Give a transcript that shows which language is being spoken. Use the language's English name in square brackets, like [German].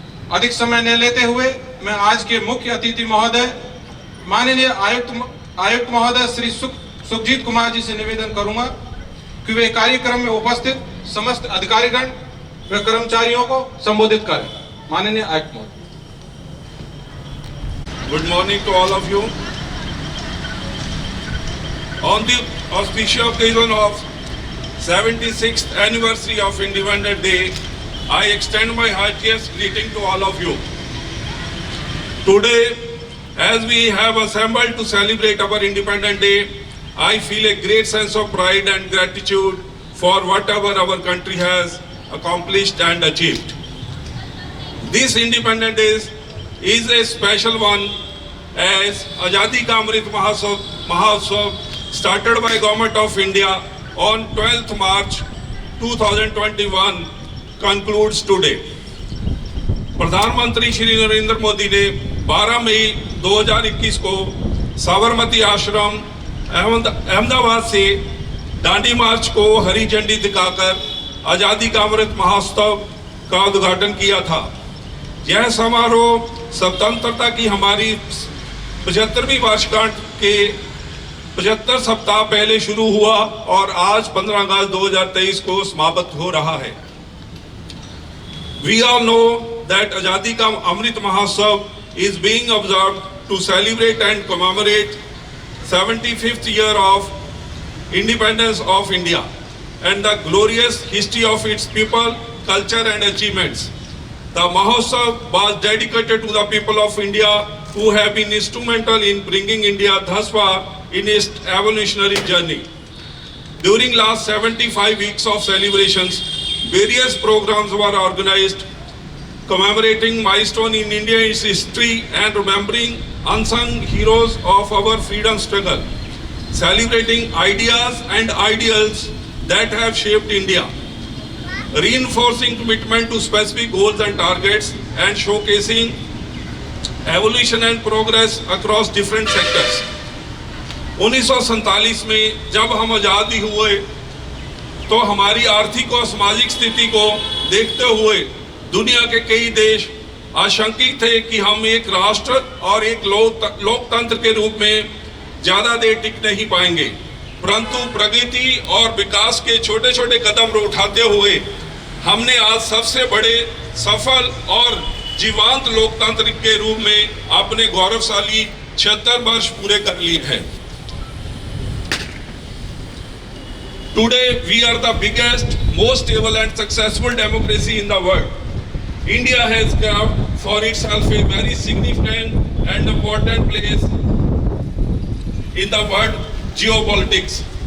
[Hindi] अधिक समय न लेते हुए मैं आज के मुख्य अतिथि महोदय माननीय आयुक्त महोदय श्री सुखजीत कुमार जी से निवेदन करूंगा कि वे कार्यक्रम में उपस्थित समस्त अधिकारीगण व कर्मचारियों को संबोधित करें। माननीय आयुक्त महोदय। [English] Good morning to all of you. On the auspicious occasion of 76th anniversary of Independence Day, I extend my heartiest greeting to all of you. Today, as we have assembled to celebrate our Independence Day, I feel a great sense of pride and gratitude for whatever our country has accomplished and achieved. This Independence Day is a special one as Azadi Ka Amrit Mahotsav started by Government of India on 12th March 2021 concludes today. [Hindi] प्रधानमंत्री श्री नरेंद्र मोदी ने 12 मई 2021 को साबरमती आश्रम अहमदाबाद से दांडी मार्च को हरी झंडी दिखाकर आज़ादी का अमृत महोत्सव का उद्घाटन किया था। यह समारोह स्वतंत्रता की हमारी 75वीं वर्षगांठ के 75 सप्ताह पहले शुरू हुआ और आज 15 अगस्त 2023 को समाप्त हो रहा है। [English] We all know that Azadi Ka Amrit Mahotsav is being observed to celebrate and commemorate 75th year of independence of India and the glorious history of its people, culture and achievements. The Mahotsav was dedicated to the people of India who have been instrumental in bringing India thus far in its evolutionary journey. During last 75 weeks of celebrations, various programs were organized commemorating milestone in India's history and remembering unsung heroes of our freedom struggle, celebrating ideas and ideals that have shaped India. reinforcing commitment to specific goals and targets, and showcasing evolution and progress across different sectors. [Hindi] 1947 में जब हम आज़ादी हुए तो हमारी आर्थिक और सामाजिक स्थिति को देखते हुए दुनिया के कई देश आशंकित थे कि हम एक राष्ट्र और एक लोकतंत्र के रूप में ज़्यादा देर टिक नहीं पाएंगे, परंतु प्रगति और विकास के छोटे छोटे कदम उठाते हुए हमने आज सबसे बड़े सफल और जीवंत लोकतंत्र के रूप में अपने गौरवशाली 76 वर्ष पूरे कर लिए हैं। [English] Today we are the biggest, most stable and successful democracy in the world. India has carved for itself a very significant and important place in the world geopolitics.